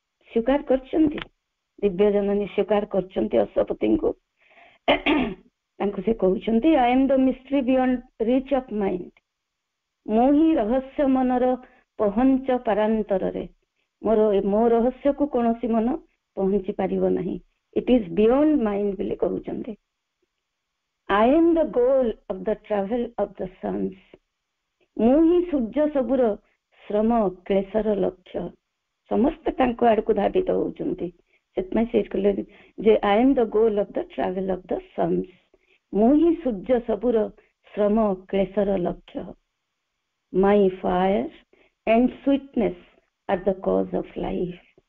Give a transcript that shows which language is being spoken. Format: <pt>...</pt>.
<or>ସ୍ୱୀକାର କରିଛନ୍ତି ଦିବ୍ୟ ଜନନୀ, ସ୍ୱୀକାର କରିଛନ୍ତି ଅଶ୍ୱପତିଙ୍କୁ। ତାଙ୍କୁ ସେ କହୁଛନ୍ତି,</or> <en>I am the mystery beyond reach of mind.</en> <or>ମୁଁ ହିଁ ରହସ୍ୟ ମନର ପହଞ୍ଚ ପାରାନ୍ତରରେ। ମୋ ରହସ୍ୟକୁ କୌଣସି ମନ ପହଞ୍ଚି ପାରିବ ନାହିଁ।</or> <en>it is beyond mind</en> <or>ବୋଲି କହୁଛନ୍ତି।</or> <en>I am the goal of the travel of the suns.</en> <or>ମୁଁ ହିଁ ସୂର୍ଯ୍ୟ ସବୁର ଶ୍ରମ କ୍ଲେଶର ଲକ୍ଷ୍ୟ। ସମସ୍ତେ ତାଙ୍କ ଆଡକୁ ଧାବିତ ହଉଛନ୍ତି, ସେଥିପାଇଁ ସେ କହିଲେ ଯେ</or> <en>I am the goal of the travel of the suns.</en> <or>ମୁଁ ହିଁ ସୂର୍ଯ୍ୟ ସବୁର ଶ୍ରମ କ୍ଲେଶର ଲକ୍ଷ୍ୟ।</or> <en>My fire and sweetness are the cause of life.</en>